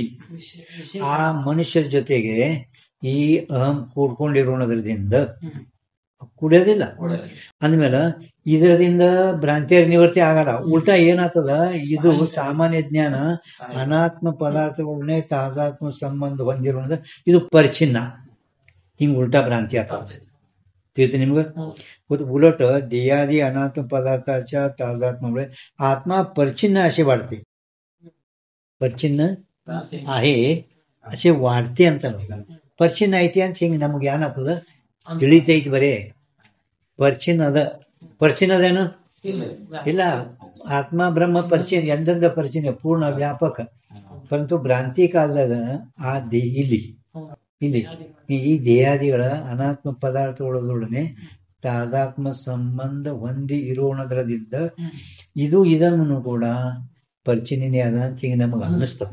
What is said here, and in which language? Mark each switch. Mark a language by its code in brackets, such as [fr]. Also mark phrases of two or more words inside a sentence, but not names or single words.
[kn] ಆ ಮನುಷ್ಯರ ಜೊತೆಗೆ ಈ ಅಹಂ ಕೂಡ್ಕೊಂಡಿರೋದ್ರಿಂದ ಕುಡಿಯೋದಿಲ್ಲ ಅಂದ್ಮೇಲೆ ಇದರದಿಂದ ಭ್ರಾಂತಿಯರ ನಿವೃತ್ತಿ ಆಗಲ್ಲ. ಉಲ್ಟಾ ಏನಾಗ್ತದ, ಇದು ಸಾಮಾನ್ಯ ಜ್ಞಾನ ಅನಾತ್ಮ ಪದಾರ್ಥಗಳನ್ನೇ ತಾದಾತ್ಮ ಸಂಬಂಧ ಹೊಂದಿರೋದ್ರಿಂದ ಇದು ಪರಿಚ್ಛಿನ್ನ, ಹಿಂಗ್ ಉಲ್ಟಾ ಭ್ರಾಂತಿ ಆಗ್ತದೆ. ತಿಳಿತು ನಿಮ್ಗೆ? [mr] उलट देहादी अनात्म पदार्थाच्या तादात्म्यामुळे आत्मा परिच्छिन्न असे वाढते. परिच्छिन्न आहे असे वाढते [kn] ಅಂತ ಪರಿಚ್ಛಿನ್ನ ಐತಿ ಅಂತ ಹಿಂಗೆ ನಮ್ಗೆ ಏನಾಗ್ತದ ತಿಳಿತೈತಿ. ಬರೇ ಪರಿಚ್ಛಿನ್ನದೇನು ಇಲ್ಲ. ಆತ್ಮ ಬ್ರಹ್ಮ ಪರಿಚ್ಛಿನ್ನ ಎಂದೆಂದ ಪರಿಚ್ಛಿನ್ನ ಪೂರ್ಣ ವ್ಯಾಪಕ. ಪರಂತು ಭ್ರಾಂತಿ ಕಾಲದಾಗ ಆ ಇಲ್ಲಿ ಈ ದೇಹಾದಿಗಳ ಅನಾತ್ಮ ಪದಾರ್ಥಗಳೊಡನೆ ತಾದಾತ್ಮ ಸಂಬಂಧ ಹೊಂದಿ ಇರೋಣದ್ರದಿಂದ ಇದನ್ನು ಕೂಡ ಪರಿಚಿನ್ನೇ ಅದ ಅಂತ ಹಿಂಗೆ ನಮಗೆ ಅನ್ನಿಸ್ತದೆ.